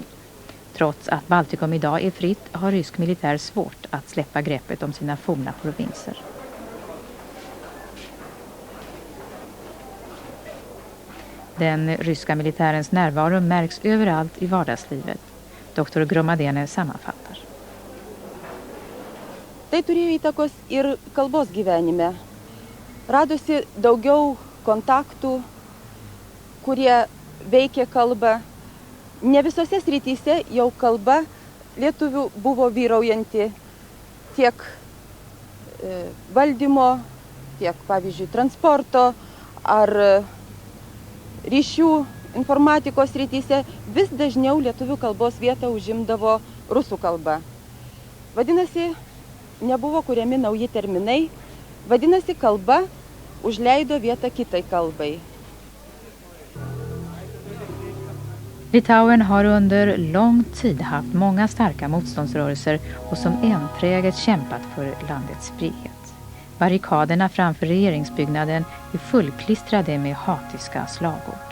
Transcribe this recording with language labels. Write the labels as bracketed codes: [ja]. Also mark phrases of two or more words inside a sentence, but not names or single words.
[sv] Trots att Baltikum idag är fritt har rysk militär svårt att släppa greppet om sina forna provinser. Den ryska militärens närvaro märks överallt i vardagslivet. Dr. Gromadene sammanfattar. [lt] Tai turėjo įtakos ir kalbos gyvenime. Radosi daugiau kontaktų, kurie veikė kalbą. Ne visose srityse jau kalba lietuvių buvo vyraujanti tiek valdymo, tiek, pavyzdžiui, transporto ar ryšių informatikos srityse. Vis dažniau lietuvių kalbos vietą užimdavo rusų kalba. Vadinasi, nebuvo kuriami nauji terminai. Vadinasi, kalba užleido vietą kitai kalbai. [sv] Litauen har under lång tid haft många starka motståndsrörelser och som enträget kämpat för landets frihet. Barrikaderna framför regeringsbyggnaden är fullklistrade med hatiska slagord.